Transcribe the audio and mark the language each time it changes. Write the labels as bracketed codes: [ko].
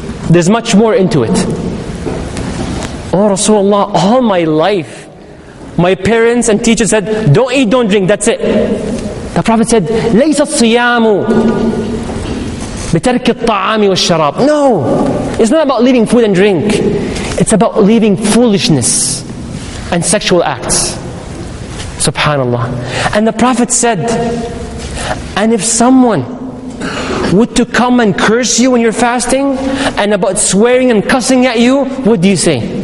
[en] There's much more into it. Oh Rasulullah, all my life, my parents and teachers said, don't eat, don't drink, that's it. The Prophet said, [ar] لَيْسَ الصِّيَامُ بِتَرْكِ الطَّعَامِ وَالشَّرَابِ. [en] No, it's not about leaving food and drink. It's about leaving foolishness and sexual acts. Subhanallah. And the Prophet said, and if someone would to come and curse you when you're fasting, and about swearing and cussing at you, what do you say?